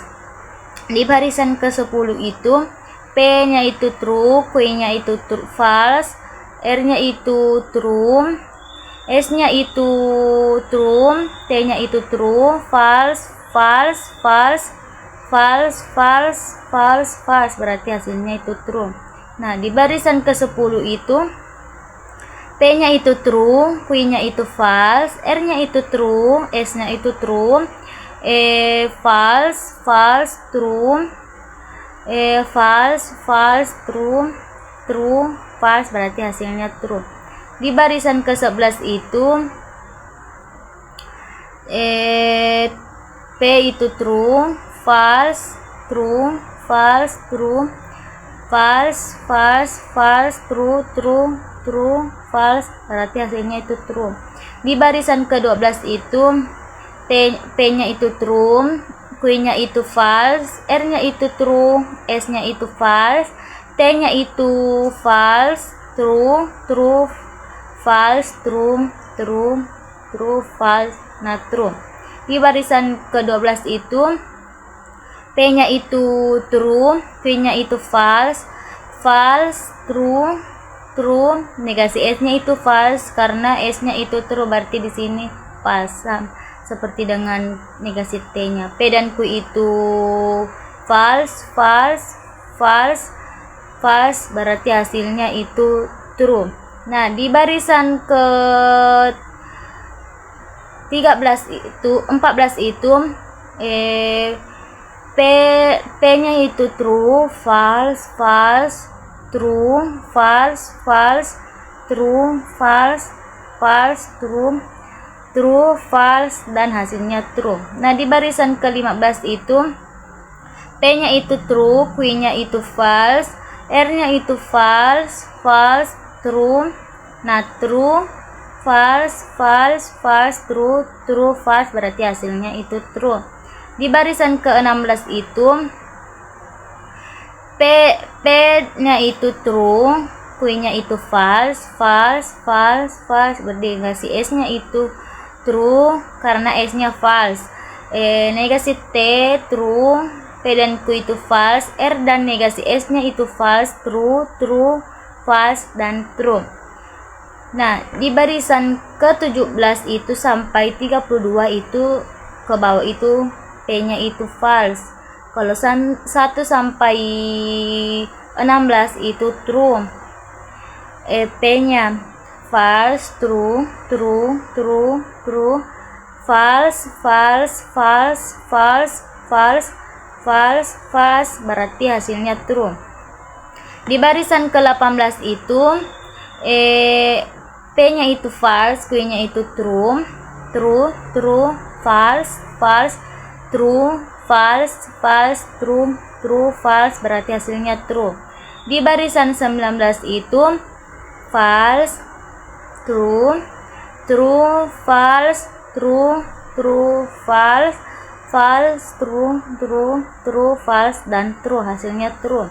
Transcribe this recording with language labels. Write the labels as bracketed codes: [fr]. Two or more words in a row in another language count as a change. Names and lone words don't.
[id] Di barisan ke-10 itu P-nya itu true, Q-nya itu false, R-nya itu true, S-nya itu true, T-nya itu [en] true, false, [id] berarti hasilnya itu true. Nah, di barisan ke-10 itu P-nya itu true, Q-nya itu false, R-nya itu true, S-nya itu [en] true, false, true, false, true, [id] false, berarti hasilnya true. Di barisan ke-11 itu P itu [en] true, false, true, false, true, false, false, false, true, true, true, false, [id] berarti hasilnya itu true. Di barisan ke-12 itu P-nya itu true, Q-nya itu false, R-nya itu true, S-nya itu false, T-nya itu [en] false, true, true, false, true, true, true, false, [id] nah true. Di barisan ke-12 itu P-nya itu true, Q-nya itu false, [en] false, true, true, [id] negasi S-nya itu false karena S-nya itu true, berarti di sini false. Seperti dengan negasi T-nya. P dan Q itu [en] false, false, false, false, [id] berarti hasilnya itu true. Nah, di barisan ke 14 itu P-nya itu [en] true, false, false, true, false, false, true, false, false, true, true, false, [id] dan hasilnya true. Nah, di barisan ke-15 itu P-nya itu true, Q-nya itu false, R-nya itu [en] false, false, true, [id] nah [en] true, false, false, false, true, true, false, [id] berarti hasilnya itu true. Di barisan ke-16 itu P-nya itu true, Q-nya itu [en] false, false, false, false, [id] berarti S-nya itu true karena S-nya false. Negasi T true, P dan Q itu false, R dan negasi S-nya itu [en] false, true, true, false, [id] dan true. Nah, di barisan ke-17 itu sampai 32 itu ke bawah itu P-nya itu false. Kalau 1 sampai 16 itu true. [en] P-nya false, true, true, true, true, false, false, false, false, false, false, false, [id] berarti hasilnya true. Di barisan ke-18 itu P-nya itu [en] false, [id] Q-nya itu [en] true, true, true, false, false, true, false, false, true, true, false, [id] berarti hasilnya true. Di barisan 19 itu [en] false, true, true, false, true, true, false, false, true, true, true, false, [id] dan true, hasilnya true.